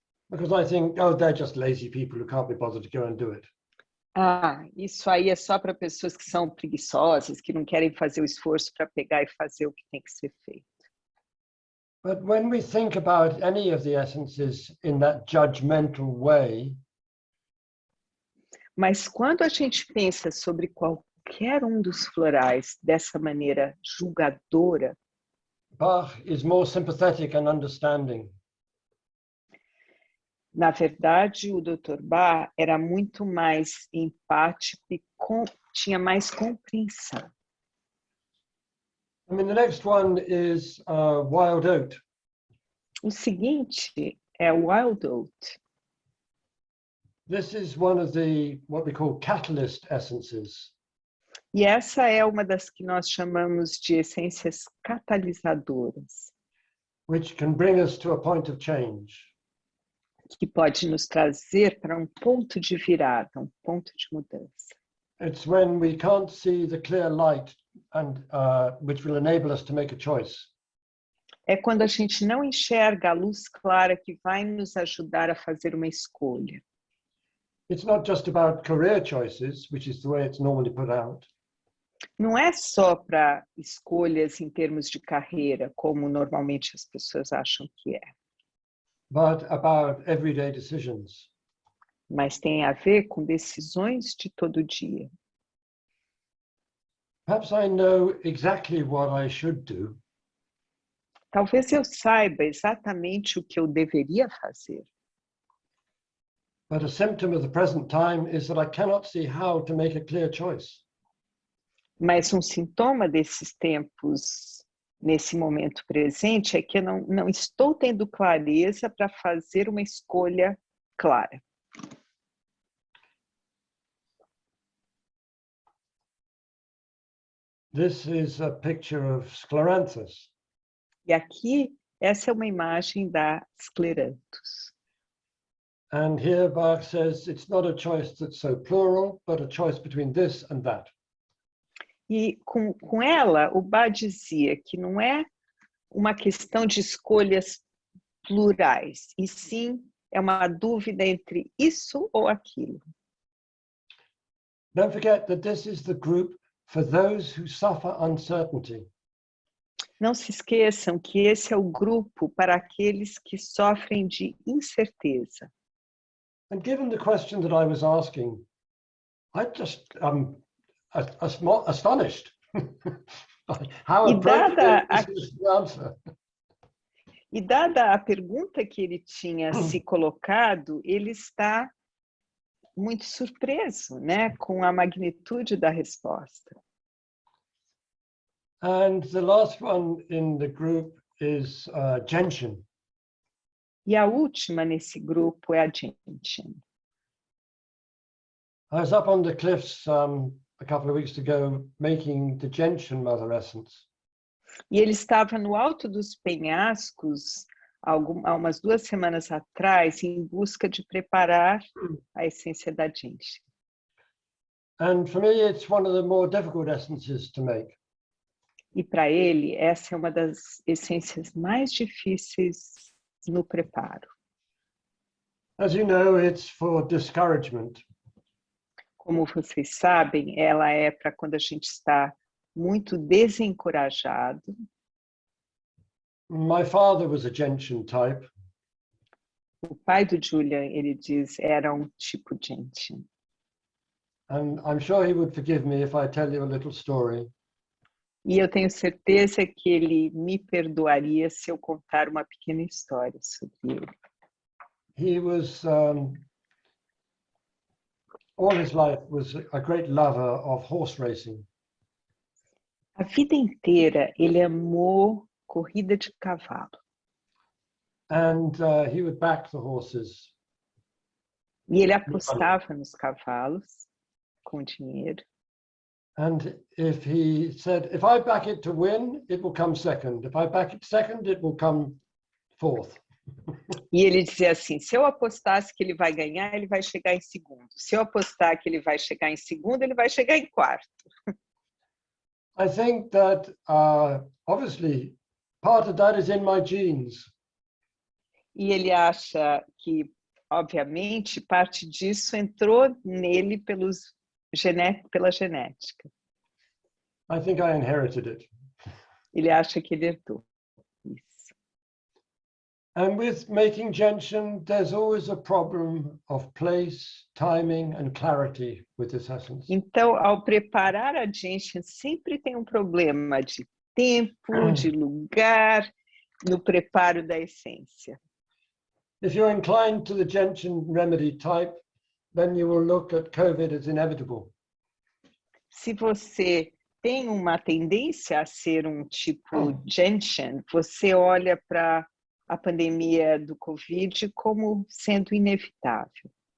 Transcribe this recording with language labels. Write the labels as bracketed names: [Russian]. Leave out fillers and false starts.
[English] Because I think, oh, they're just lazy people who can't be bothered to go and do it. [Portuguese] Ah, isso aí é só para pessoas que são preguiçosas, que não querem fazer o esforço para pegar e fazer o que tem que ser feito. [English] But when we think about any of the essences in that judgmental way, [Portuguese] mas quando a gente pensa sobre qualquer dos florais dessa maneira julgadora, [English] Bach is more sympathetic and understanding. [Portuguese] Na verdade, o Dr. Bach era muito mais empático e tinha mais compreensão. [English] I mean, the next one is wild oat. [Portuguese] O seguinte é Wild Oat. [English] This is one of the what we call catalyst essences. [Portuguese] E essa é uma das que nós chamamos de essências catalisadoras, [English] which can bring us to a point of change. [Portuguese] Que pode nos trazer para um ponto de virada, um ponto de mudança. [English] It's when we can't see the clear light and which will enable us to make a choice. [Portuguese] É quando a gente não enxerga a luz clara que vai nos ajudar a fazer uma escolha. [English] It's not just about career choices, which is the way it's normally put out. [Portuguese] Não é só para escolhas em termos de carreira, como normalmente as pessoas acham que é. [English] But about everyday decisions. [Portuguese] Mas tem a ver com decisões de todo dia. [English] Perhaps I know exactly what I should do. [Portuguese] Talvez eu saiba exatamente o que eu deveria fazer. [English] But a symptom of the present time is that I cannot see how to make a clear choice. [Portuguese] Mas um sintoma desses tempos, nesse momento presente, é que eu não estou tendo clareza para fazer uma escolha clara. [English] This is a picture of scleranthus. [Portuguese] E aqui, essa é uma imagem da escleranthus. [English] And here Bach says it's not a choice that's so plural, but a choice between this and that. [Portuguese] E com ela, o Bach dizia que não é uma questão de escolhas plurais, e sim é uma dúvida entre isso ou aquilo. [English] Don't forget that this is the group for those who suffer uncertainty. [Portuguese] Não se esqueçam que esse é o grupo para aqueles que sofrem de incerteza. [English] And given the question that I was asking, I just astonished. How appropriate is the answer. [Portuguese] E dada a pergunta que ele tinha se colocado, ele está muito surpreso, né, com a magnitude da resposta. [English] And the last one in the group is gentian. [Portuguese] E a última nesse grupo é a gentian. [English] I was up on the cliffs a couple of weeks ago making the gentian mother essence. [Portuguese] E ele estava no alto dos penhascos há umas 2 semanas atrás em busca de preparar a essência da gentian. [English] And for me, it's one of the more difficult essences to make. [Portuguese] E para ele, essa é uma das essências mais difíceis no preparo. [English] As you know, it's for discouragement. [Portuguese] Como vocês sabem, ela é para quando a gente está muito desencorajado. [English] My father was a gentian type. [Portuguese] O pai do Julian, ele diz, era um tipo gentian. [English] And I'm sure he would forgive me if I tell you a little story. [Portuguese] E eu tenho certeza que ele me perdoaria se eu contar uma pequena história sobre ele. [English] He was all his life was a great lover of horse racing. [Portuguese] A vida inteira ele amou corrida de cavalo. [English] And he would back the horses. [Portuguese] E ele apostava nos cavalos com dinheiro. [English] And if he said, if I back it to win, it will come second. If I back it second, it will come fourth. [Portuguese] E ele dizia assim, se eu apostasse que ele vai ganhar, ele vai chegar em segundo. Se eu apostar que ele vai chegar em segundo, ele vai chegar em quarto. [English] I think that obviously part of that is in my genes. [Portuguese] E ele acha que, obviamente, parte disso entrou nele pela genética. [English] I think I inherited it. [Portuguese] Ele acha que ele herdou isso. [English] And with making gentian, there's always a problem of place, timing, and clarity with this essence. [Portuguese] Então, ao preparar a gentian, sempre tem um problema de tempo, de lugar, no preparo da essência. [English] If you're inclined to the gentian remedy type, then you will look at COVID as inevitable. [Portuguese] Se você tem uma tendência a ser um tipo gentian, você olha para a pandemia do Covid como sendo inevitável.